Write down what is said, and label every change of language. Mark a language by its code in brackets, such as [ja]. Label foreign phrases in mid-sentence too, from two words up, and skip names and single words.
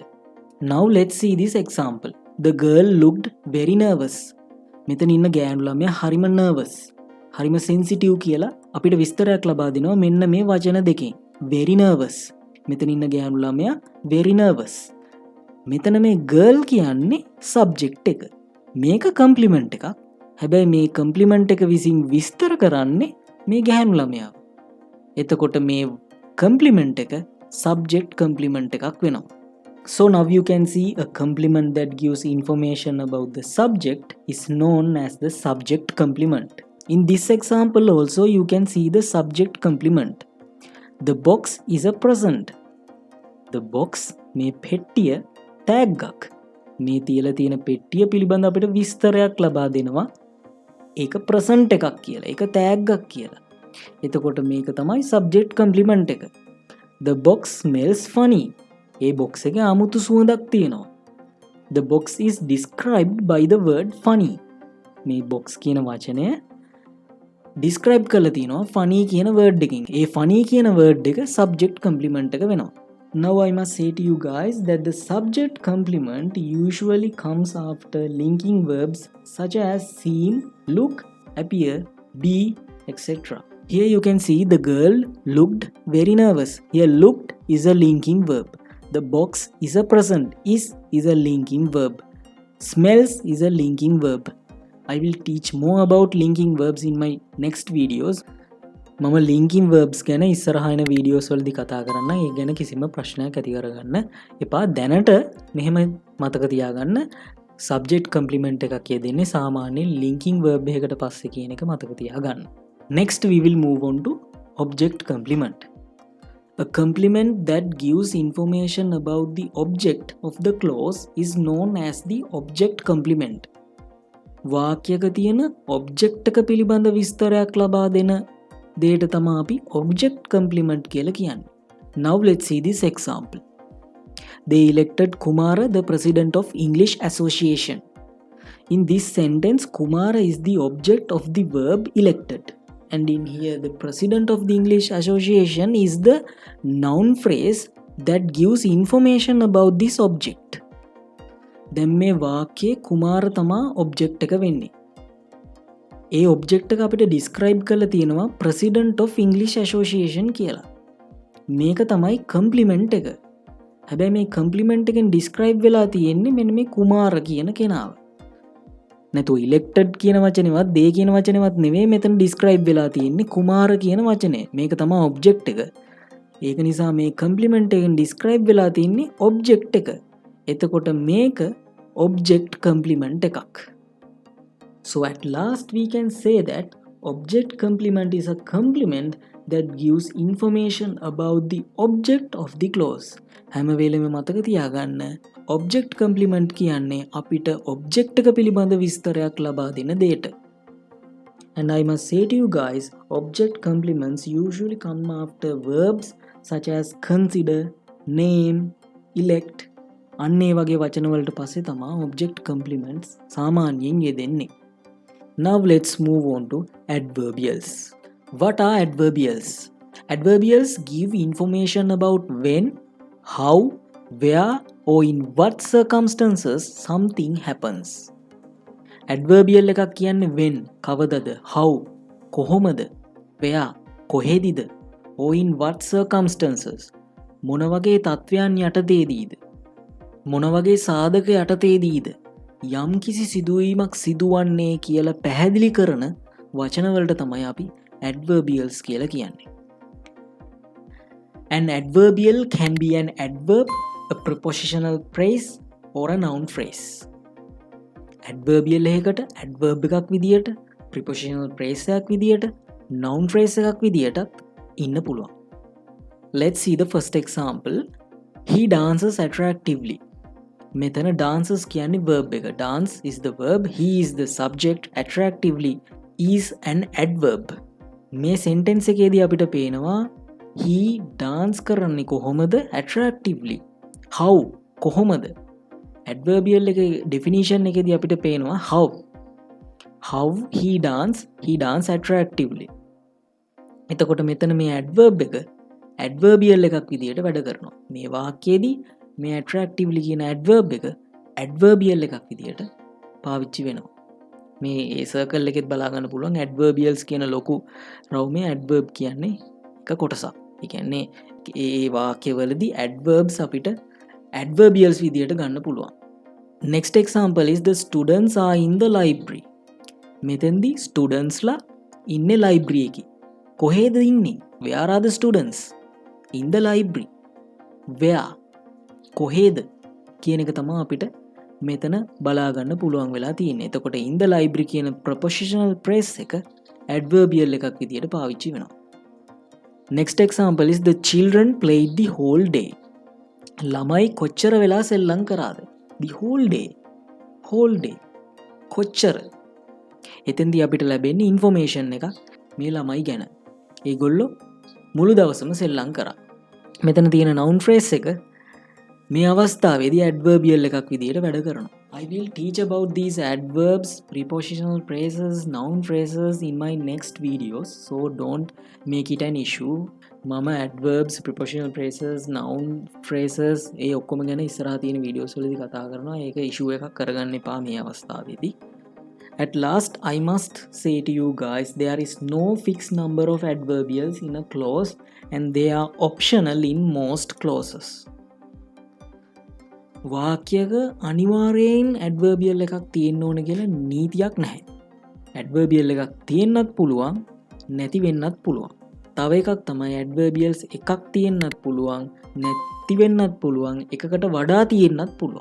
[en] Now let's see this example. The girl looked very nervous. [si] මෙතන ඉන්න ගෑනු ළමයා හරිම nervous. හරිම sensitive කියලා අපිට විස්තරයක් ලබා දෙනවා මෙන්න මේ වචන දෙකෙන්. [en] Very nervous. [si] මෙතන ඉන්න ගෑනු ළමයා [en] very nervous. [si] මෙතන මේ girl කියන්නේ subject එක. මේක complement එකක්. හැබැයි මේ complement එක විසින් විස්තර කරන්නේ මේ ගෑනු ළමයාව. එතකොට මේ complement එක [en] subject complement [si] එකක් වෙනවා. [en] So now you can see a complement that gives information about the subject is known as the subject complement. In this example also you can see the subject complement. The box is a present. The box [si] මේ පෙට්ටිය [en] tag එකක්. [si] මේ තියලා තියෙන පෙට්ටිය පිළිබඳ අපිට විස්තරයක් ලබා දෙනවා. ඒක present එකක් කියලා. ඒක tag එකක් කියලා. එතකොට මේක තමයි [en] subject complement [si] එක. [en] The box smells funny. [si] ඒ box එකේ අමුතු සුවඳක් තියෙනවා. [en] The box is described by the word funny. [si] මේ box කියන වචනය describe කරලා තියෙනවා funny කියන word එකකින්. ඒ funny කියන word එක [en] subject complement [si] එක වෙනවා. [en] Now I must say to you guys that the subject complement usually comes after linking verbs such as seem, look, appear, be, etc. Here you can see the girl looked very nervous. Here looked is a linking verb. The box is a present. Is a linking verb. Smells is a linking verb. I will teach more about linking verbs in my next videos. [si] මම [en] linking verbs [si] ගැන ඉස්සරහා එන videos වලදී කතා කරන්න. ඒ ගැන කිසිම ප්‍රශ්නයක් ඇති කරගන්න එපා. දැනට මෙහෙම මතක තියාගන්න [en] subject complement [si] එකක් යෙදෙන්නේ සාමාන්‍ය [en] linking verb [si] එකකට පස්සේ කියන එක මතක තියාගන්න. [en] Next we will move on to object complement. A complement that gives information about the object of the clause is known as the object complement. [si] වාක්‍යයක තියෙන object එක පිළිබඳ විස්තරයක් ලබා දෙන දෙයට තමයි අපි [en] object complement [si] කියලා කියන්නේ. [en] Now let's see this example. They elected Kumara the president of English Association. In this sentence, Kumara is the object of the verb elected. And in here the president of the English Association is the noun phrase that gives information about this object. [si] දැන් මේ වාක්‍යයේ කුමාර තමා object එක වෙන්නේ. ඒ object එක අපිට describe කරලා තියෙනවා [en] president of English Association [si] කියලා. මේක තමයි complement එක. හැබැයි මේ complement එකෙන් describe වෙලා තියෙන්නේ මෙන්න මේ කුමාර කියන කෙනාව. නැතු elected කියන වචනේවත් they කියන වචනේවත් නෙවෙයි මෙතන describe වෙලා තියෙන්නේ කුමාර කියන වචනේ. මේක තමයි object එක. ඒක නිසා මේ complement එකෙන් describe වෙලා තියෙන්නේ object එක. එතකොට මේක [en] object complement [si] එකක්. [en] So at last we can say that object complement is a complement that gives information about the object of the clause. [si] හැම වෙලෙම මතක තියාගන්න [en] object complement [si] කියන්නේ අපිට object එක පිළිබඳ විස්තරයක් ලබා දෙන දෙයට. [en] And I must say to you guys, object complements usually come after verbs such as consider, name, elect. [si] අන්න ඒ වගේ වචන වලට පස්සේ තමයි [en] object complements [si] සාමාන්‍යයෙන් යෙදෙන්නේ. [en] Now let's move on to adverbials. What are adverbials? Adverbials give information about when, how, where or in what circumstances something happens. Adverbial [si] එකක් කියන්නේ [en] when, කවදද, how, කොහොමද, where, කොහෙදිද, or in what circumstances, [si] මොන වගේ තත්වයන් යටතේදීද, මොන වගේ සාධක යටතේදීද යම් කිසි සිදුවීමක් සිදුවන්නේ කියලා පැහැදිලි කරන වචනවලට තමයි අපි adverbials කියලා කියන්නේ. [en] An adverbial can be an adverb, a prepositional phrase or a noun phrase. [si] Adverbial එකකට adverb එකක් විදියට, [en] prepositional phrase [si] එකක් විදියට, [en] noun phrase [si] එකක් විදියටත් ඉන්න පුළුවන්. [en] Let's see the first example. He dances attractively. [si] මෙතන dances කියන්නේ verb එක. [en] Dance is the verb, he is the subject, attractively is an adverb. [si] මේ sentence එකේදී අපිට පේනවා [en] he dance [si] කරන්නේ කොහොමද attractively. [en] how කොහොමද adverbial එක definition [si] එකේදී අපිට පේනවා [en] how he dance attractively. [si] එතකොට මෙතන මේ adverb එක adverbial එකක් විදිහට වැඩ කරනවා. මේ වාක්‍යයේදී මේ attractively කියන adverb එක adverbial එකක් විදිහට පාවිච්චි වෙනවා. මේ ඒ circle එකෙත් බලා ගන්න පුළුවන් adverbials කියන ලොකු රවුමේ adverb කියන්නේ එක කොටසක්. ඒ කියන්නේ ඒ වාක්‍යවලදී adverbs අපිට adverbials විදිහට ගන්න පුළුවන්. [en] Next example is the students are in the library. [si] මෙතෙන්දී ස්ටුඩන්ට්ස්ලා ඉන්නේ ලයිබ්‍රරි එකේ. කොහෙද ඉන්නේ? [en] Where are the students? In the library. Where? [si] කොහෙද කියන එක තමයි අපිට මෙතන බලා ගන්න පුළුවන් වෙලා තියෙන්නේ. එතකොට [en] in the library [si] කියන [en] prepositional phrase [si] එක adverbial එකක් විදිහට පාවිච්චි වෙනවා. [en] Next example is the children played the whole day. [si] ළමයි කොච්චර වෙලා සෙල්ලම් කරාද? [en] The whole day. [si] කොච්චර? එතෙන්දී අපිට ලැබෙන්නේ information එකක් මේ ළමයි ගැන. ඒගොල්ලෝ මුළු දවසම සෙල්ලම් කරා. මෙතන තියෙන [en] noun phrase [si] එක මේ අවස්ථාවේදී adverbial එකක් විදිහට වැඩ කරනවා. [en] I will teach about these adverbs, prepositional phrases, noun phrases in my next videos. So don't make it an issue. මම adverbs, prepositional phrases, noun phrases [si] ඒ ඔක්කොම ගැන ඉස්සරහා තියෙන videos වලදී කතා කරනවා. ඒක issue එකක් කරගන්න එපා මේ අවස්ථාවේදී. [en] At last, I must say to you guys, there is no fixed number of adverbials in a clause and they are optional in most clauses. [si] වාක්‍යයක අනිවාර්යෙන් adverbial එකක් තියෙන්න ඕන කියලා නීතියක් නැහැ. adverbial එකක් තියෙන්නත් පුළුවන්, නැති වෙන්නත් පුළුවන්. තව එකක් තමයි adverbials එකක් තියෙන්නත් පුළුවන්, නැති වෙන්නත් පුළුවන්, එකකට වඩා තියෙන්නත් පුළුවන්.